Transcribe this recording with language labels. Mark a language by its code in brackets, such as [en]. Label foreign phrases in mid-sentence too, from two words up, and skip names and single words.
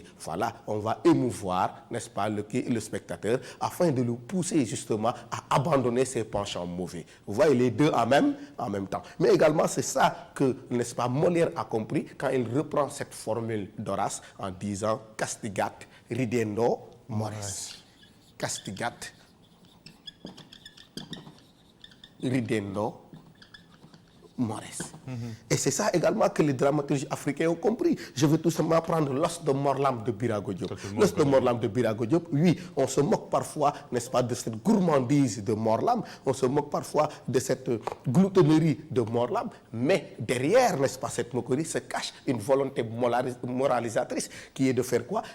[fr] Voilà, on va émouvoir, n'est-ce pas, le spectateur afin de le pousser justement à abandonner ses penchants mauvais. Vous voyez, les deux en même temps. Mais également, c'est ça que, n'est-ce pas, Molière a compris quand il reprend cette formule d'Horace en disant « [la] castigat ridendo mores ». Castigat ridendo mores. [fr] Et c'est ça également que les dramaturges africains ont compris. Je veux tout simplement prendre l'os de Morlam de Birago Diop. L'os de Morlam de Birago Diop, oui, on se moque parfois, n'est-ce pas, de cette gourmandise de Morlam, on se moque parfois de cette gloutonnerie de Morlam, mais derrière, n'est-ce pas, cette moquerie se cache une volonté moralisatrice qui est de faire quoi?